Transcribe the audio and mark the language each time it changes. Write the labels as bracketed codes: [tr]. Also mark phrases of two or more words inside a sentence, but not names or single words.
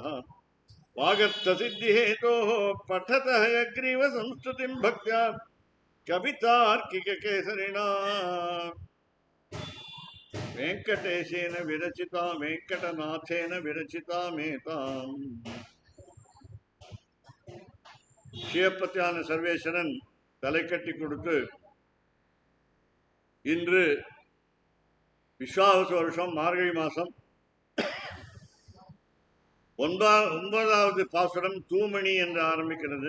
[sa] वागर्थसिद्धिहेतोः पठतः हयग्रीवसंस्तुतिं भक्त्या कवितार्किककेसरिणा वेंकटेशेन विरचिता वेंकटनाथेन विरचिता मेताम्। [ta] சிவப்பத்தியான சர்வேஸ்வரன் தலை கட்டி கொடுத்து இன்று விஸ்வாவசு வருஷம் மார்கழி மாசம் 9வது பாசுரம் தூமணி என்று ஆரம்பிக்கிறது.